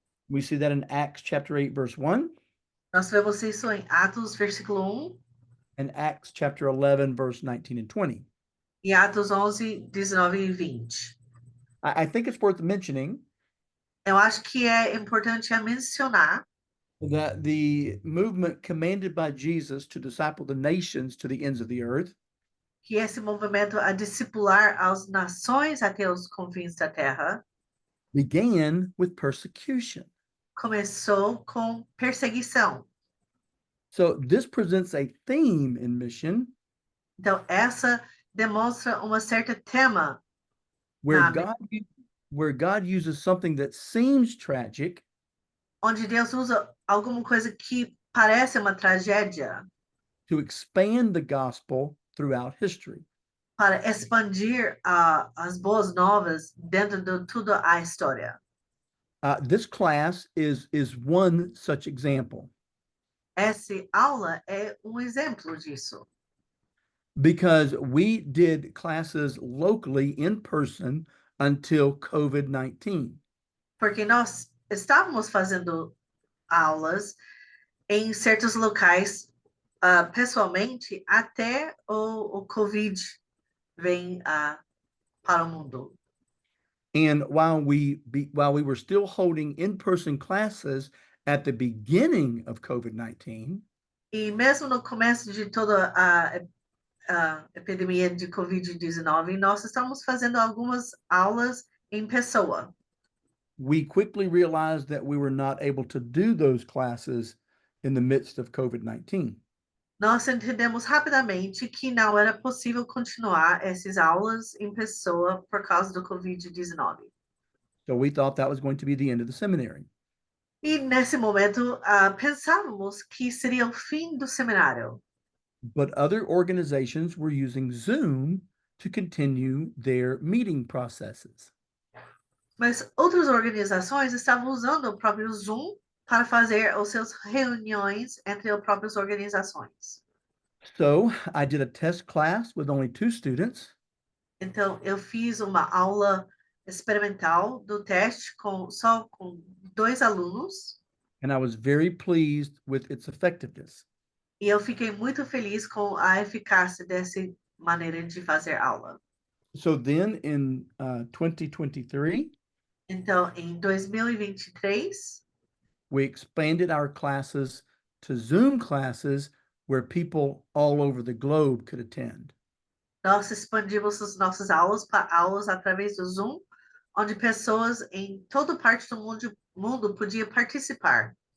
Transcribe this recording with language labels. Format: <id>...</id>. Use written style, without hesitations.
<en>We see that in Acts chapter 8, verse 1,</en> <pt>Nós vemos isso em Atos, versículo 1,</pt> <en>and Acts chapter 11, verse 19 and 20.</en> <pt>e Atos 11, 19 e 20.</pt> <en>I think it's worth mentioning</en> <pt>Eu acho que é importante mencionar</pt> <en>that the movement commanded by Jesus to disciple the nations to the ends of the earth</en> <pt>que esse movimento a discipular as nações até os confins da terra</pt> <en>began with persecution.</en> <pt>começou com perseguição.</pt> <en>So this presents a theme in mission</en> <pt>Então, essa demonstra uma certa tema</pt> <en>where Amen. God where God uses something that seems tragic</en> <pt>onde Deus usa alguma coisa que parece uma tragédia</pt> <en>to expand the gospel throughout history.</en> <pt>para expandir as boas novas dentro de toda a história.</pt> <en>This class is one such example</en> <pt>Essa aula é exemplo disso,</pt> <en>because we did classes locally in person until COVID-19.</en> <pt>porque nós estávamos fazendo aulas em certos locais pessoalmente até o Covid vem para o mundo.</pt> <en>And while we were still holding in-person classes at the beginning of COVID-19,</en> <pt>E mesmo no começo de toda a epidemia de Covid-19, nós estamos fazendo algumas aulas em pessoa.</pt> <en>we quickly realized that we were not able to do those classes in the midst of COVID-19.</en> <pt>Nós entendemos rapidamente que não era possível continuar essas aulas em pessoa por causa do Covid-19.</pt> <en>So we thought that was going to be the end of the seminary.</en> <pt>E nesse momento pensávamos que seria o fim do seminário.</pt> <en>But other organizations were using Zoom to continue their meeting processes.</en> <pt>Mas outras organizações estavam usando o próprio Zoom para fazer os seus reuniões entre as próprias organizações.</pt> <en>So I did a test class with only 2 students,</en> <pt>Então, eu fiz uma aula experimental do teste só com 2 alunos</pt> <en>and I was very pleased with its effectiveness.</en> <pt>e eu fiquei muito feliz com a eficácia dessa maneira de fazer aula.</pt> <en>So then in 2023,</en> <pt>Então, em 2023,</pt> <en>we expanded our classes to Zoom classes where people all over the globe could attend.</en> <pt>nós expandimos as nossas aulas para aulas através do Zoom, onde pessoas em toda parte do mundo podiam participar.</pt>